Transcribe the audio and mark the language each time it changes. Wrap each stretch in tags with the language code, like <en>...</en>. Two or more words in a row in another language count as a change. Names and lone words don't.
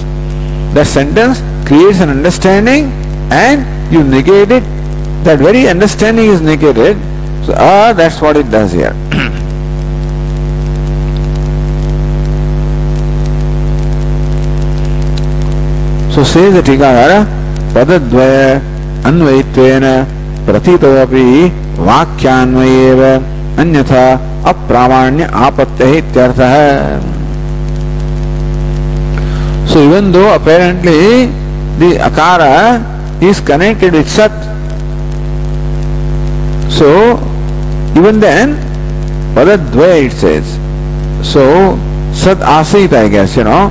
<en>That sentence creates an understanding and you negate it. That very understanding is negated. So that's what it does here. So says the Tikara,</en> <sa>पदद्वय अन्वयित्वेन प्रतीतोऽपि वाक्यान्वय एव अन्यथा अप्रामाण्य आपत्तिः इत्यर्थः.</sa> <en>So even though apparently the Akara is connected with Sat, so even then Padadvaya it says. So</en> <sa>सत् असित्,</sa> <en>I guess, you know.</en>